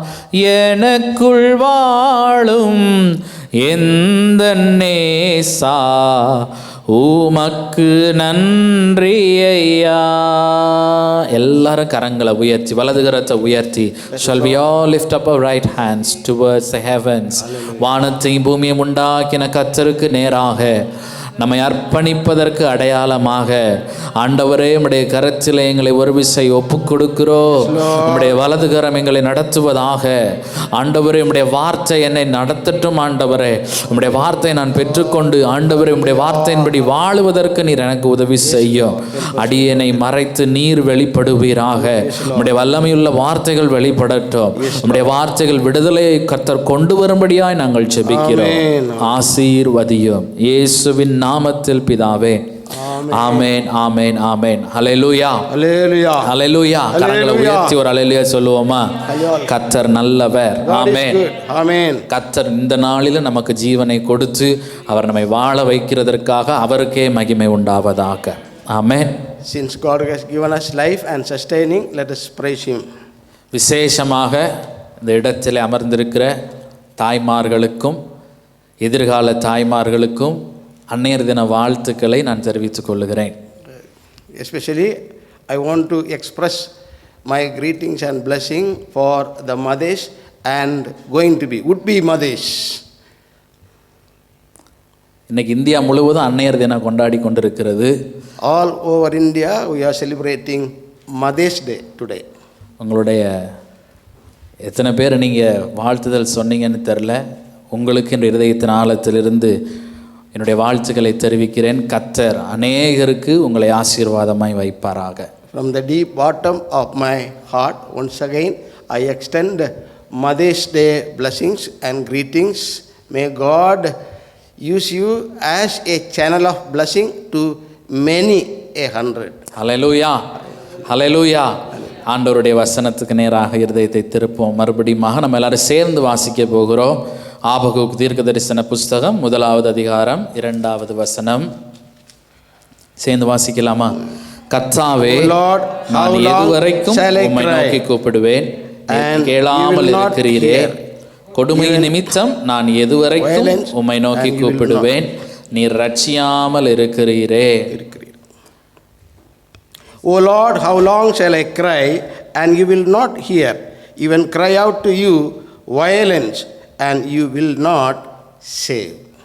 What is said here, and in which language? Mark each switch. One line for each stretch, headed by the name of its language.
Tamil: எனக்குள் வாழும் எந்த நேசா, உமக்கு நன்றி ஐயா. எல்லாரும் கரங்களை உயர்த்தி, வலது கரத்தை உயர்த்தி,
English: shall we all lift up our right hands towards the heavens.
Tamil: வானத்தையும் பூமியும் உண்டாக்கின கர்த்தருக்கு நேராக நம்மை அர்ப்பணிப்பதற்கு அடையாளமாக ஆண்டவரே உம்முடைய கரத்திலே எங்களை ஒரு விசை ஒப்புக் கொடுக்கிறோம். உம்முடைய வலது கரம் எங்களை நடத்துவதாக. ஆண்டவரே உம்முடைய வார்த்தை என்னை நடத்தட்டும். ஆண்டவரே உம்முடைய வார்த்தை நான் பெற்றுக்கொண்டு ஆண்டவரே உம்முடைய வார்த்தையின்படி வாழுவதற்கு நீர் எனக்கு உதவி செய்யும். அடியேனை மறைத்து நீர் வெளிப்படுவீராக. உம்முடைய வல்லமையுள்ள வார்த்தைகள் வெளிப்படட்டும். உம்முடைய வார்த்தைகள் விடுதலையை கர்த்தர் கொண்டு வரும்படியாய் நாங்கள் ஜெபிக்கிறோம். ஆசீர்வதியும் இயேசுவின் நாமத்தில் பிதாவே. ஆமென், ஆமென், ஆமென். ஹல்லேலூயா,
English: Hallelujah.
Tamil: ஹல்லேலூயா. கரங்களை உயர்த்தி ஒரு ஹல்லேலூயா சொல்லுவோமா? கர்த்தர் நல்லவர். ஆமென்,
English: Amen.
Tamil: கர்த்தர் இந்த நாளில் நமக்கு ஜீவனை கொடுத்து அவர் நம்மை வாழ வைக்கிறதற்காக அவருக்கே மகிமை உண்டாவதாக. ஆமென்.
English: Since God has given us life and sustaining, let us praise Him.
Tamil: விசேஷமாக இந்த இடத்தில் அமர்ந்திருக்கிற தாய்மார்களுக்கும் எதிர்கால தாய்மார்களுக்கும் அன்னையர் தின வாழ்த்துக்களை நான் தெரிவித்துக் கொள்கிறேன்.
English: Especially, I want to express my greetings and blessing for the mothers and would be mothers.
Tamil: இன்னைக்கு இந்தியா முழுவதும் அன்னையர் தினம் கொண்டாடி கொண்டிருக்கிறது.
English: All over India, we are celebrating Mother's Day today.
Tamil: உங்களுடைய எத்தனை பேர் நீங்கள் வாழ்த்துதல் சொன்னீங்கன்னு தெரில. உங்களுக்கு என்ற இதயத்தின் ஆழத்திலிருந்து என்னுடைய வாழ்த்துக்களை தெரிவிக்கிறேன். கர்த்தர் அநேகருக்கு உங்களை ஆசீர்வாதமாய் வைப்பாராக.
English: From the deep bottom of my heart, once again, I extend Mother's Day blessings and greetings. May God use you as a channel of blessing to many 100.
Tamil: ஹல்லேலூயா, ஹல்லேலூயா. ஆண்டவருடைய வசனத்துக்கு நேராக இருதயத்தை திருப்போம். மறுபடியும் நம்ம எல்லாரும் சேர்ந்து வாசிக்க போகிறோம். ஆபகுக் தீர்க்க தரிசன புஸ்தகம் 1வது அதிகாரம் 2வது வசனம். சேர்ந்து வாசிக்கலாமா? கர்த்தாவே, நான் எதுவரைக்கும் உம்மை நோக்கி கூப்பிடுவேன், நீர் கேளாமல் இருக்கிறீரே. கொடுமை நிமித்தம் நான் எதுவரைக்கும் உம்மை நோக்கி கூப்பிடுவேன், நீர் ரட்சியாமல் இருக்கிறீரே.
English: O Lord, how long shall I cry, and you will not hear? Even cry out to you violence, and you will not save.